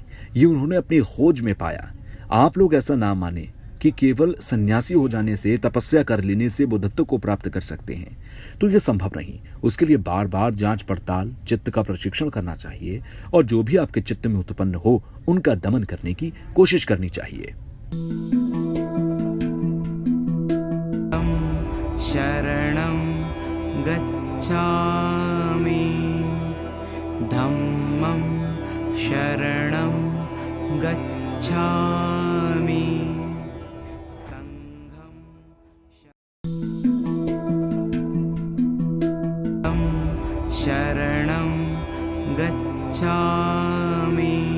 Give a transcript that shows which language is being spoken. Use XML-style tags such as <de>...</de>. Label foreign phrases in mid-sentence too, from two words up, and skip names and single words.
<hi>ये उन्होंने अपनी खोज में पाया। आप लोग ऐसा ना माने कि केवल सन्यासी हो जाने से, तपस्या कर लेने से बुद्धत्व को प्राप्त कर सकते हैं, तो यह संभव नहीं। उसके लिए बार बार जांच पड़ताल, चित्त का प्रशिक्षण करना चाहिए और जो भी आपके चित्त में उत्पन्न हो उनका दमन करने की कोशिश करनी चाहिए।</hi> <pi>शरणं गच्छामि धम्मं शरणं गच्छामि संघं शरणं गच्छामि</pi>